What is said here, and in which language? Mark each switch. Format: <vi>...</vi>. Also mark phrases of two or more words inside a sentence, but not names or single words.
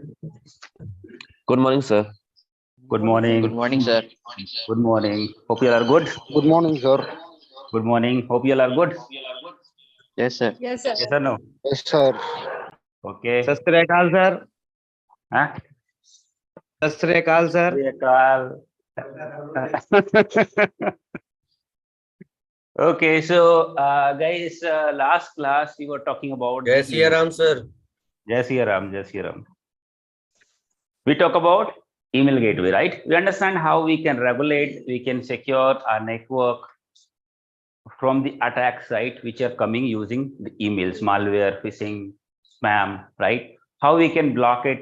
<en>Good morning, sir. Good morning. Good morning, sir. Good morning. Hope you all are good. Good morning, sir. Good morning. Hope you all are good. Yes, sir. Yes, sir. Yes or no? Yes, sir. Okay.</en> <pa>ਸਤ ਸ੍ਰੀ ਅਕਾਲ ਸਰ. Huh? ਸਤ ਸ੍ਰੀ ਅਕਾਲ ਸਰ.</pa> <en>Okay, so guys, last class we were talking about.</en> <hi>जय सिया राम सर. जय श्री राम, जय श्री राम.</hi> <en>We talk about email gateway, right? We understand how we can regulate, we can secure our network from the attack site which are coming using the emails, malware, phishing, spam, right? How we can block it.</en>